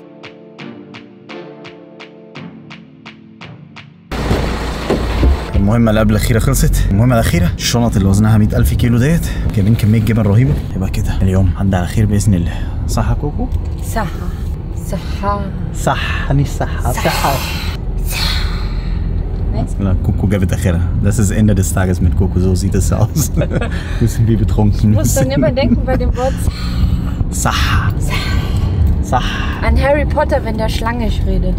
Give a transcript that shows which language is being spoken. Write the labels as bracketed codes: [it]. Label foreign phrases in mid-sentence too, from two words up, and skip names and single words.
[ar] المهمة اللي قبل الأخيرة خلصت. المهمة الأخيرة الشنط اللي وزنها 100,000 كيلو ديت، جايبين كمية جبن رهيبة. يبقى كده اليوم عدى على خير بإذن الله. صح يا كوكو؟ صح. مش صح. لا كوكو جاب آخره. [de] Das ist Ende des Tages mit Coco, so sieht es aus. Bisschen wie betrunken. Ich muss dann immer denken bei dem Wort Sach. an Harry Potter, wenn der schlangisch redet.